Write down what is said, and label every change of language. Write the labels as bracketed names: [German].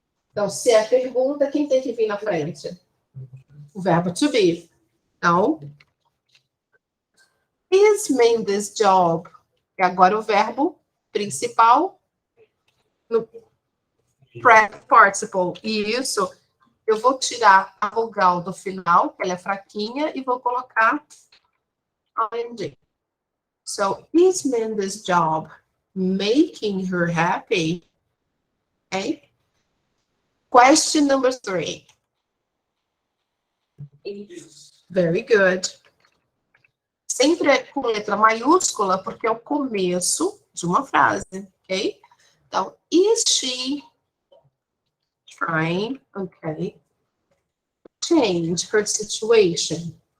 [Portuguese] Então, se é pergunta, quem tem que vir na frente? O verbo [English] to be. Então, is Mindy's job [Portuguese] E agora o verbo principal no present participle. E isso, eu vou tirar a vogal do final, que ela é fraquinha, e vou colocar ing. [English] So, is Minda's job making her happy? Okay. Question number 3. Very good. [Portuguese] Sempre é com letra maiúscula, porque é o começo de uma frase, ok? [English] Então, is she trying, okay, change her situation?